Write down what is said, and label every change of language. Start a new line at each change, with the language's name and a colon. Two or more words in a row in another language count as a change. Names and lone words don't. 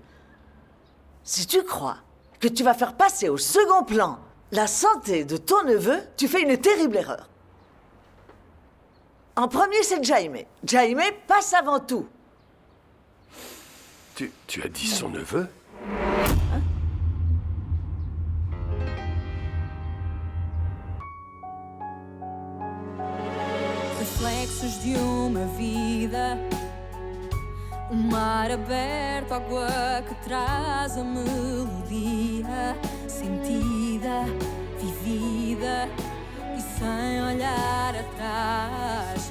French: Si tu crois que tu vas faire passer au second plan la santé de ton neveu, tu fais une terrible erreur. En premier, c'est Jaime. Jaime passe avant tout. Tu as dit son neveu?
Portuguese: Reflexos de uma vida, mar aberto, água que traz a melodia, sentida, vivida e sem olhar atrás.